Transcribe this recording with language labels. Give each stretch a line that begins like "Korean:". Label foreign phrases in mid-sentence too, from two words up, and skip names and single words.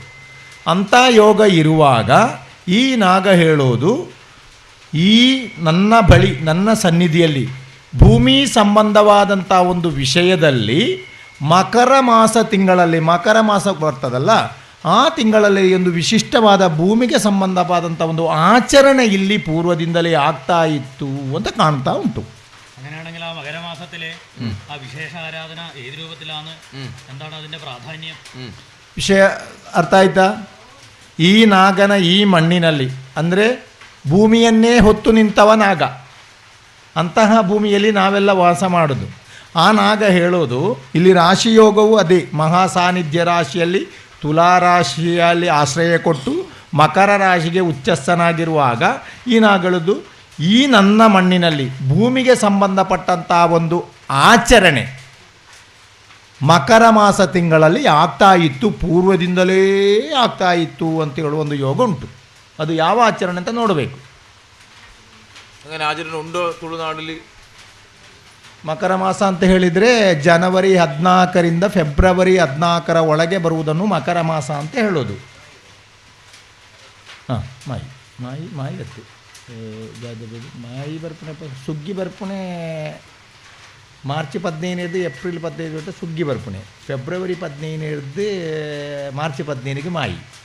Kannada: ಅಂಥ ಯೋಗ ಇರುವಾಗ ಈ ನಾಗ ಹೇಳೋದು, ಈ ನನ್ನ ಬಳಿ ನನ್ನ ಸನ್ನಿಧಿಯಲ್ಲಿ ಭೂಮಿ ಸಂಬಂಧವಾದಂಥ ಒಂದು ವಿಷಯದಲ್ಲಿ ಮಕರ ಮಾಸ ತಿಂಗಳಲ್ಲಿ, ಮಕರ ಮಾಸ ಬರ್ತದಲ್ಲ ಆ ತಿಂಗಳಲ್ಲಿ ಒಂದು ವಿಶಿಷ್ಟವಾದ ಭೂಮಿಗೆ ಸಂಬಂಧವಾದಂಥ ಒಂದು ಆಚರಣೆ ಇಲ್ಲಿ ಪೂರ್ವದಿಂದಲೇ ಆಗ್ತಾ ಇತ್ತು ಅಂತ ಕಾಣ್ತಾ ಉಂಟು.
Malayalam: അങ്ങനെയാണെങ്കിൽ ആ മകരമാസത്തിലെ ആ വിശേഷ ആരാധന ഏത് രൂപത്തിലാണ്, എന്താണ് അതിൻ്റെ പ്രാധാന്യം?
Kannada: ವಿಷಯ ಅರ್ಥ ಆಯ್ತಾ? ಈ ನಾಗನ ಈ ಮಣ್ಣಿನಲ್ಲಿ ಅಂದರೆ ಭೂಮಿಯನ್ನೇ ಹೊತ್ತು ನಿಂತವ ನಾಗ, ಅಂತಹ ಭೂಮಿಯಲ್ಲಿ ನಾವೆಲ್ಲ ವಾಸ ಮಾಡೋದು. ಆ ನಾಗ ಹೇಳೋದು, ಇಲ್ಲಿ ರಾಶಿಯೋಗವು ಅದೇ ಮಹಾಸಾನ್ನಿಧ್ಯ ರಾಶಿಯಲ್ಲಿ ತುಲಾ ರಾಶಿಯಲ್ಲಿ ಆಶ್ರಯ ಕೊಟ್ಟು ಮಕರ ರಾಶಿಗೆ ಉಚ್ಚಸ್ಥನಾಗಿರುವಾಗ ಈ ನಾಗಳದ್ದು ಈ ನನ್ನ ಮಣ್ಣಿನಲ್ಲಿ ಭೂಮಿಗೆ ಸಂಬಂಧಪಟ್ಟಂಥ ಒಂದು ಆಚರಣೆ ಮಕರ ಮಾಸ ತಿಂಗಳಲ್ಲಿ ಆಗ್ತಾ ಇತ್ತು, ಪೂರ್ವದಿಂದಲೇ ಆಗ್ತಾ ಇತ್ತು ಅಂತ ಹೇಳುವ ಒಂದು ಯೋಗ ಉಂಟು. ಅದು ಯಾವ ಆಚರಣೆ ಅಂತ ನೋಡಬೇಕು.
Malayalam: അങ്ങനെ ആചരണ ഉണ്ടോ ತುಳುನಾಡಲ್ಲಿ?
Kannada: ಮಕರ ಮಾಸ ಅಂತ ಹೇಳಿದರೆ ಜನವರಿ 14ರಿಂದ ಫೆಬ್ರವರಿ 14ರ ಒಳಗೆ ಬರುವುದನ್ನು ಮಕರ ಮಾಸ ಅಂತ ಹೇಳೋದು.
Tulu: ಹಾಂ, ಮಾಯಿ ಗತ್ತು ಮಾಯಿ ಬರ್ಪಣೆ, ಸುಗ್ಗಿ ಬರ್ಪಣೆ ಮಾರ್ಚ್ 15 ಏಪ್ರಿಲ್ 15 തൊട്ട് ಸುಗ್ಗಿ ಬರ್ಪಣೆ, ಫೆಬ್ರವರಿ 15 ಮಾರ್ಚ್ 15 ಮಾಯಿ.